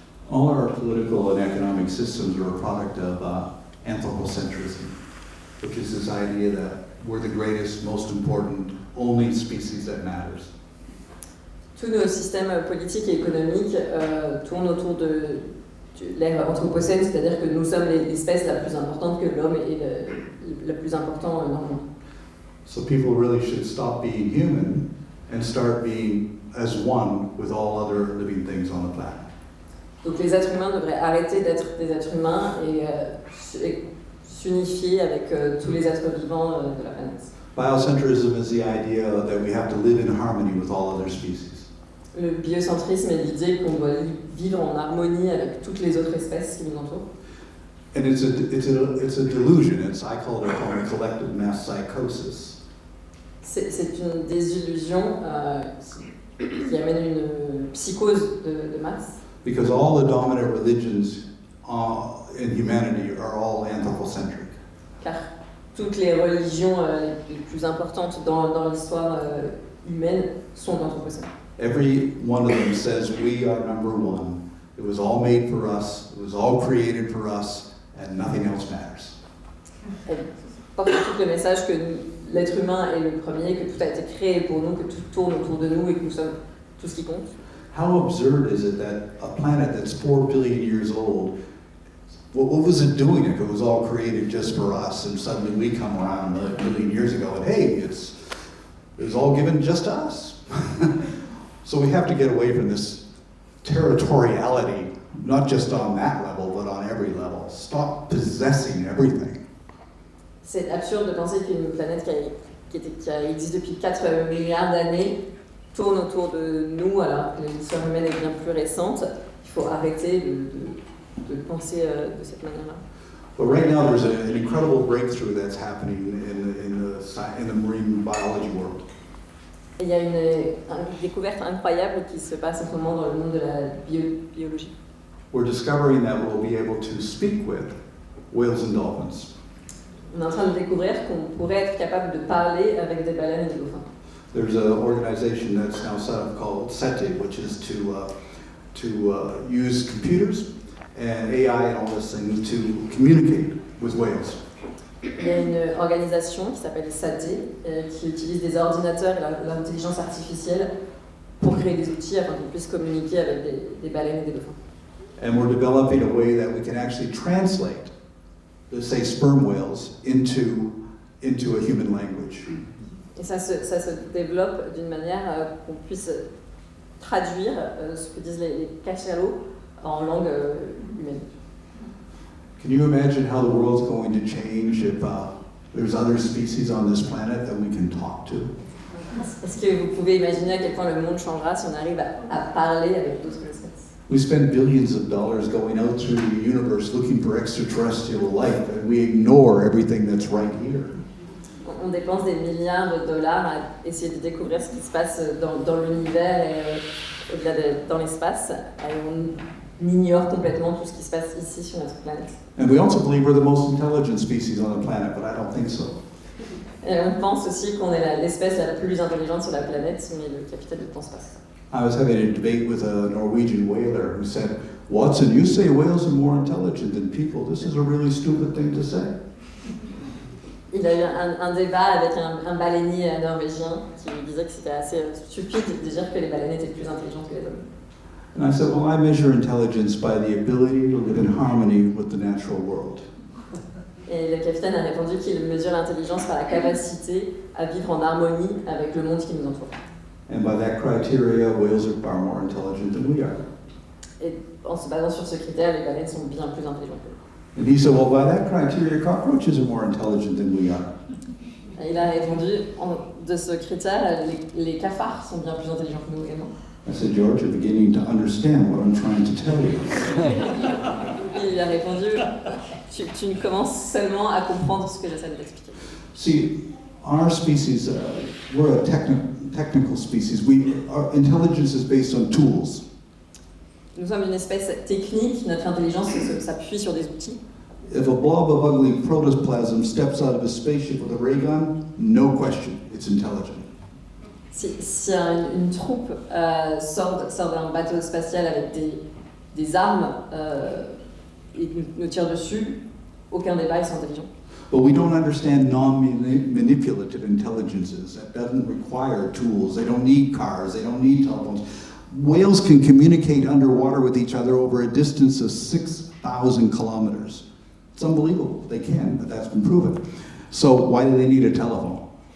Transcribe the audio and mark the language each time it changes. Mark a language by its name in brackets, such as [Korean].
[English] All our political and economic systems are a product of anthropocentrism, which is this idea that we're the greatest, most important, only species that matters. [French] Tous nos systèmes politiques et économiques tournent autour de l'ère anthropocène, c'est-à-dire que nous sommes l'espèce la plus importante, que l'homme est le plus important dans le monde. [English] So people really should stop being human and start being as one with all other living things on the planet. [French] Donc les êtres humains devraient arrêter d'être des êtres humains et s'unifier avec tous les êtres vivants de la planète. [English] Biocentrism is the idea that we have to live in harmony with all other species. [French] Le biocentrisme est l'idée qu'on doit vivre en harmonie avec toutes les autres espèces qui nous entourent. [English] And it's a delusion. I call it collective mass psychosis. [French] C'est une désillusion qui amène une psychose de masse. [English] Because all the dominant religions in humanity are all anthropocentric. [French] Car toutes les religions les plus importantes dans l'histoire humaine sont anthropocènes. [English] Every one of them says we are number one. It was all made for us. It was all created for us, and nothing else matters. [French] Elle porte tout le message que l'être humain est le premier, que tout a été créé pour nous, que tout tourne autour de nous et que nous sommes tout ce qui compte. [English] How absurd is it that a planet that's 4 billion years old, what was it doing if it was all created just for us, and suddenly we come around a billion years ago and hey, it was all given just to us? So we have to get away from this territoriality, not just on that level, but on every level. Stop possessing everything. [French] C'est absurde de penser qu'une planète qui a existé depuis 4 milliards d'années tourne autour de nous alors que l'histoire humaine est bien plus récente. Il faut arrêter de penser de cette manière-là. [English] But right now there's an incredible breakthrough that's happening in the marine biology world. [French] Et il y a une découverte incroyable qui se passe en ce moment dans le monde de la biologie. [English] We're discovering that we'll be able to speak with whales and dolphins. [French] On est en train de découvrir qu'on pourrait être capable de parler avec des baleines et des dauphins. [English] There's an organization that's now set up called SETI, which is to use computers and AI and all this things to communicate with whales. [French] Il y a une organisation qui s'appelle SATE qui utilise des ordinateurs et l'intelligence artificielle pour créer des outils afin qu'ils puissent communiquer avec des baleines et des dauphins. [English] And we're developing a way that we can actually translate, let's say, sperm whales into a human language. [French] Et ça se développe d'une manière qu'on puisse traduire ce que disent les cachalots en langue humaine. [English] Can you imagine how the world's going to change if there's other species on this planet that we can talk to? [French] Est-ce que vous pouvez imaginer à quel point le monde changera si on arrive à parler avec d'autres espèces? [English] We spend billions of dollars going out through the universe looking for extraterrestrial life, and we ignore everything that's right here. [French] On dépense des milliards de dollars à essayer de découvrir ce qui se passe dans l'univers et au-delà dans l'espace. Et on ignore complètement tout ce qui se passe ici sur notre planète. [English] And we also believe we're the most intelligent species on the planet, but I don't think so. [French] Et on pense aussi qu'on est l'espèce la plus intelligente sur la planète, mais le capitaine ne pense pas ça. [English] I was having a debate with a Norwegian whaler who said, Watson, you say whales are more intelligent than people. This is a really stupid thing to say. [French] Il a eu un débat avec un baleinier norvégien qui lui disait que c'était assez stupide de dire que les baleines étaient plus intelligentes que les hommes. [English] And I said, well, I measure intelligence by the ability to live in harmony with the natural world. [French] Et le capitaine a répondu qu'il mesure l'intelligence par la capacité à vivre en harmonie avec le monde qui nous entoure. [English] And by that criteria, whales are far more intelligent than we are. [French] Et en se basant sur ce critère, les baleines sont bien plus intelligentes que nous. [English] And he said, well, by that criteria, cockroaches are more intelligent than we are. [French] Et il a répondu, de ce critère, les cafards sont bien plus intelligents que nous également. [English] I said, George, you're beginning to understand what I'm trying to tell you. [French] Il a répondu, tu commences seulement à comprendre ce que j'essaie de t'expliquer. [English] See, our species, we're a technical species. Our intelligence is based on tools. [French] Nous sommes une espèce technique, notre intelligence s'appuie sur des outils. [English] If a blob of ugly protoplasm steps out of a spaceship with a ray gun, no question, it's intelligent. [French] Si une troupe sort d'un bateau spatial avec des armes et nous tire dessus, aucun débat, ils sont intelligents. [English] But we don't understand non-manipulative intelligences. That doesn't require tools. They don't need cars. They don't need telephones. Whales can communicate underwater with each other over a distance of 6,000 kilometers. It's unbelievable. They can, but that's been proven. So why do they need a telephone?